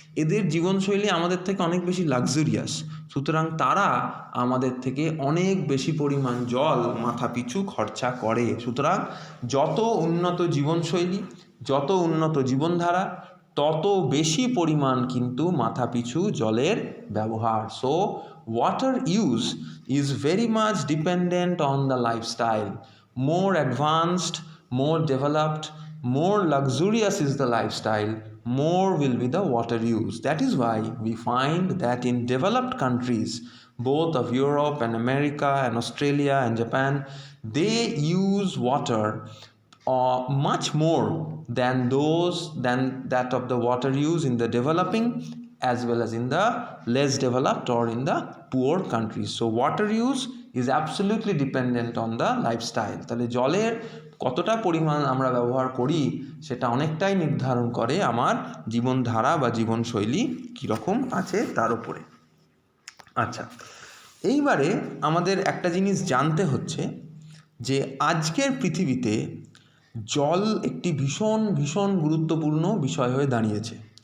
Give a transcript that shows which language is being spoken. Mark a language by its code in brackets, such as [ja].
[bn] এদের জীবনশৈলী আমাদের থেকে অনেক বেশি লাক্সারিয়াস, সুতরাং তারা আমাদের থেকে অনেক বেশি পরিমাণ জল মাথাপিছু খরচা করে। সুতরাং যত উন্নত জীবনশৈলী, যত উন্নত জীবনধারা, তত বেশি পরিমাণ কিন্তু মাথাপিছু জলের ব্যবহার। [en] So water use is very much dependent on the lifestyle. More advanced, more developed, more luxurious is the lifestyle, more will be the water use. That is why we find that in developed countries, both of Europe and America and Australia and Japan, they use water much more than that of the water use in the developing as well as in the less developed or in the poor countries. So water use is absolutely dependent on the lifestyle. [bn] তাহলে জলের কতটা পরিমাণ আমরা ব্যবহার করি সেটা অনেকটাই নির্ধারণ করে আমার জীবনধারা বা জীবনশৈলী কীরকম আছে তার উপরে। আচ্ছা, এইবারে আমাদের একটা জিনিস জানতে হচ্ছে যে আজকের পৃথিবীতে জল একটি ভীষণ ভীষণ গুরুত্বপূর্ণ বিষয় হয়ে দাঁড়িয়েছে।